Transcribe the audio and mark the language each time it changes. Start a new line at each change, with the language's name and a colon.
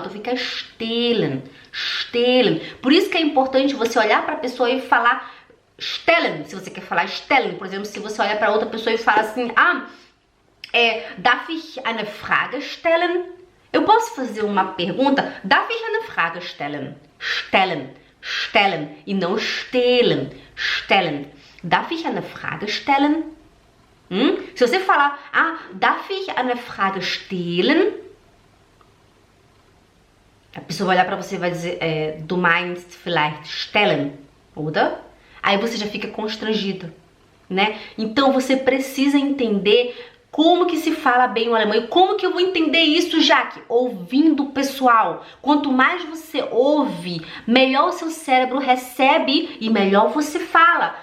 Portuguese: Então fica stehlen. Por isso que é importante você olhar para a pessoa e falar stellen. Se você quer falar stellen, por exemplo, se você olhar para outra pessoa e fala assim,
German: darf ich eine Frage stellen?
Portuguese: Eu posso fazer uma pergunta?
German: Darf ich eine Frage stellen? Stellen.
Portuguese: E não
German: stehlen. Darf ich eine Frage stellen?
Portuguese: Se você falar,
German: darf ich eine Frage stehlen?
Portuguese: A pessoa vai olhar pra você e vai dizer,
German: du meinst vielleicht stellen, oder?
Portuguese: Aí você já fica constrangido, né? Então você precisa entender Como que se fala bem o alemão? E como que eu vou entender isso, Jaque? Ouvindo o pessoal. Quanto mais você ouve, melhor o seu cérebro recebe e melhor você fala.